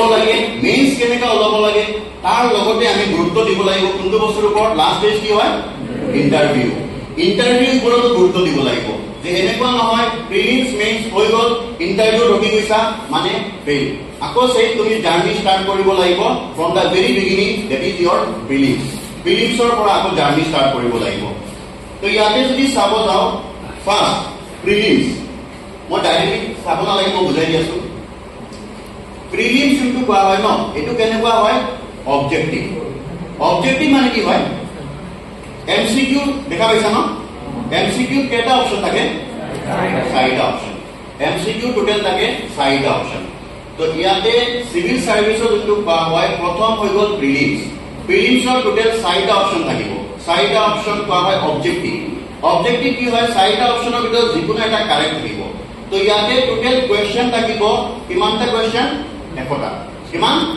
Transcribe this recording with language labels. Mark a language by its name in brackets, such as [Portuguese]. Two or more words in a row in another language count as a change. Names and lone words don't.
[Assamese] লাগে মেইনছ কেনেকা ওলাব লাগে তাৰ লগতে আমি গুৰুত্ব দিব লাগিব কোনটো বস্তুৰ ওপৰত [English] last stage [Assamese] কি হয় ইন্টাৰভিউ ওপৰত গুৰুত্ব দিব লাগিব যে এনেকুৱা নহয় প্ৰিলিমছ মেইনছ হৈ গ'ল ইন্টাৰভিউ ৰখি গৈছা মানে ফেইল আকৌ সেই তুমি [English] journey start [Assamese] কৰিব লাগিব [English] from the very beginning that is your [Assamese] প্ৰিলিমছৰ পৰা আকৌ [English] journey start [Assamese] কৰিব লাগিব তো ইয়াতে যদি চাব যাওঁ [English] first prelims [Assamese] মই ডাইৰেক্টলি চাব নালাগিব বুজাই দি আছো প্ৰিলিমছ যোনটো কোৱা হয় ন এইটো কেনেকুৱা হয় অবজেক্টিভ মানে কি হয় এমসিকিউ দেখা পাইছা ন এমসিকিউ কেইটা অপশন থাকে 4টা অপশন এমসিকিউ টোটাল থাকে 4টা অপশন তো ইয়াতে [English] civil services [Assamese] যোনটো কোৱা হয় প্ৰথম হৈ গ'ল প্ৰিলিমছৰ টোটাল 4টা অপশন থাকিব 4টা অপশন কোৱা হয় অবজেক্টিভ কি হয় 4টা অপশনৰ ভিতৰত যিকোনো এটা কাৰেক্ট থাকিব তো ইয়াতে [English] total question [Assamese] থাকিব কিমানটা কোৱেশ্চন 100টা কিমান